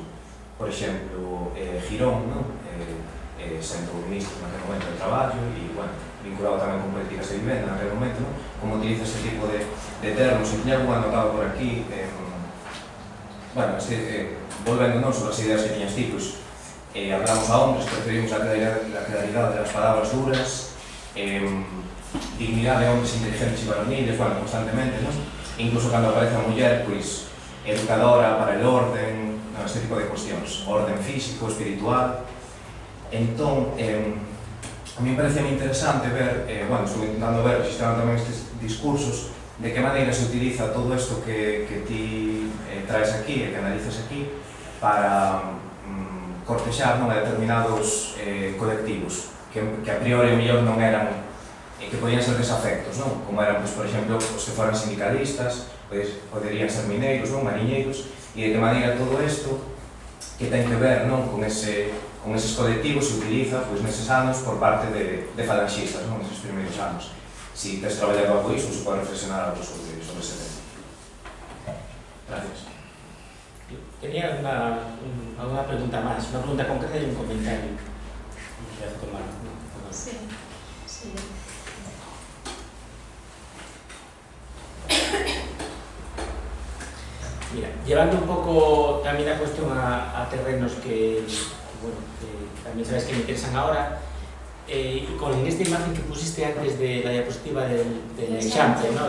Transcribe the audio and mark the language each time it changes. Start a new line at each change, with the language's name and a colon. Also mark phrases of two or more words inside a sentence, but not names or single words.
Galician: Por exemplo, Girón, non? Sendo o ministro naquele momento de traballo e, bueno, vinculado tamén con políticas de vivenda naquele momento, non? Como utiliza este tipo de termos, e tiña algún anotado por aquí, bueno, volvendo non sobre as ideas que tiñas ti, pois,
Spanish: hablamos a hombres, preferimos la claridad de las palabras duras, dignidad de hombres inteligentes y varoniles, bueno, constantemente, ¿no? Incluso cuando aparece
Galician: a muller,
Spanish: pues, educadora para el orden, ¿no? Este tipo de cuestiones, orden físico, espiritual.
Galician: Entón,
Spanish: a mí me parece
Galician: moi interesante ver, bueno,
Spanish: estuve intentando ver,
Galician: registrando tamén estes discursos, de que maneira se utiliza todo isto que ti traes aquí e que analizas aquí para cortexar, non, a determinados colectivos que a priori mellor non eran, que podían ser desafectos, non? Como eran, pois, por exemplo, os que foran sindicalistas, pois, poderían ser mineiros, non? Mariñeiros, e de que maneira todo isto que ten que ver, non, con eses colectivos se utiliza, pois, neses anos por parte de falanxistas, non? Neses primeiros anos. Si tes traballado algo iso, se pode reflexionar algo sobre ese tema.
Spanish: Gracias. Tenía alguna pregunta más, una pregunta concreta y un comentario. Sí, sí. Mira, llevando un poco también la cuestión a terrenos que también sabes que me interesan ahora, con esta imagen que pusiste antes de la diapositiva del Eixample, ¿no?